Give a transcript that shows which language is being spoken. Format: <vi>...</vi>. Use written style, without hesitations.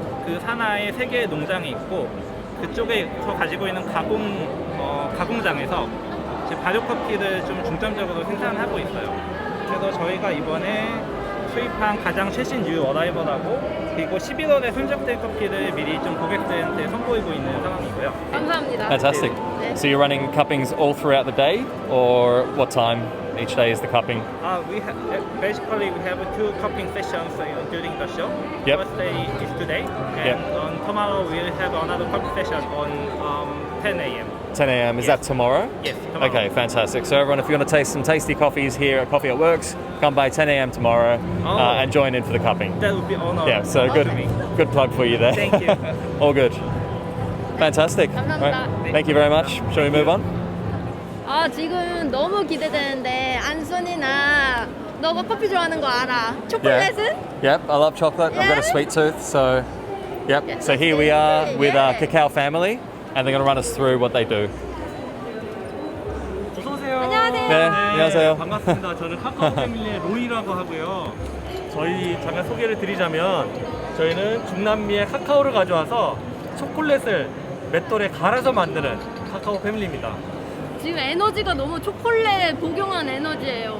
<ko>그 산하에 3개의 농장이 있고 그쪽에서 가지고 있는 가공장에서 발효 커피를 좀 중점적으로 생산하고 있어요. 그래서 저희가 이번에 수입한 가장 최신 뉴 어라이벌하고 그리고 11월에 선적될 커피를 미리 좀 고객들한테 선보이고 있는 상황이고요. 감사합니다.</ko> <en>Fantastic.</en> <ko>네.</ko> <en>So you're running cuppings all throughout the day, or what time each day is the cupping? Basically we have 2 cupping sessions during the show. Yep. First day is today, and Yep. on tomorrow we'll have another cupping session on 10 a.m. 10 a.m. Is that tomorrow? Yes, tomorrow. Okay, fantastic. So everyone, if you want to taste some tasty coffees here at Coffee at Works, come by 10 a.m. tomorrow and join in for the cupping. That would be an honor. Yeah, so good plug for you there. Thank you. All good. Fantastic.</en> <ko>감사합니다.</ko> <en>Right. Thank you very much. Shall we move on?</en> <ko>아 지금 너무 기대되는데 안순이나 너가 커피 좋아하는 거 알아? 초콜릿은?</ko> <en>Yep, I love chocolate. I've got a Yeah? sweet tooth, so yep. Yeah, So here we are with yeah. Cacao family, and they're going to run us through what they do.</en> <ko>어서 오세요. 안녕하세요. 네, 안녕하세요. 반갑습니다. 저는 카카오 패밀리의 로이라고 하고요. 저희 잠깐 소개를 드리자면 저희는 중남미의 카카오를 가져와서 초콜릿을 맷돌에 갈아서 만드는 카카오 패밀리입니다. 지금 에너지가 너무 초콜릿 복용한 에너지예요.</ko>